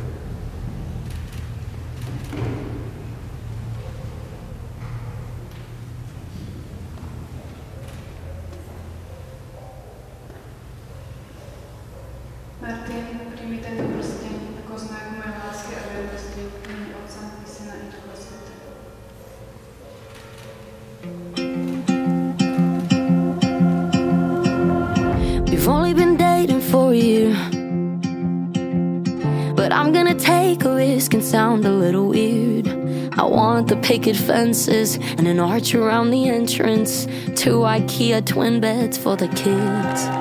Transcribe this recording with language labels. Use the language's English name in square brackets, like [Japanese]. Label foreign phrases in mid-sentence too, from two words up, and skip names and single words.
[Slovak] Martin, príjmi tento prsteň ako znak mojej lásky a vernosti v mene Otca i Syna i Ducha Svätého. [English] We've only been dating for a year, but I'm gonna take a risk and sound a little weird. I want the picket fences and an arch around the entrance, 2 IKEA twin beds for the kids.